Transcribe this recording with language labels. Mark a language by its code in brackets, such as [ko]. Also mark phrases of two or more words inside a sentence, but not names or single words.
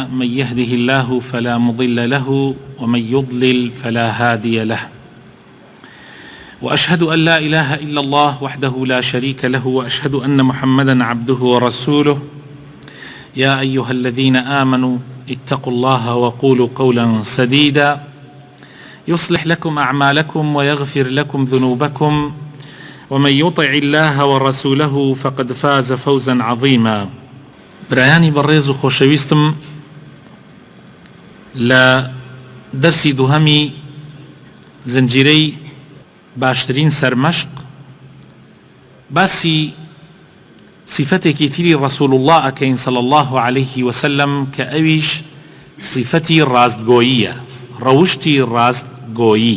[ar] من يهده الله فلا مضل له ومن يضلل فلا هادي له، وأشهد أن لا إله إلا الله وحده لا شريك له، وأشهد أن محمدا عبده ورسوله. يا أيها الذين آمنوا اتقوا الله وقولوا قولا سديدا يصلح لكم أعمالكم ويغفر لكم ذنوبكم، ومن يطع الله ورسوله فقد فاز فوزا عظيما. [ckb] برایانی بەڕێز و خۆشەویستم، لە دەرسی دووهەمی زنجیرەی باشترین سەرمەشق باسی صفەتێکی تری ڕەسوول الله ئەکەین [ar] صلی الله عليه وسلم، [ckb] کە ئەویش صفەتی ڕاستگۆییە، ڕەوشتی ڕاستگۆیی.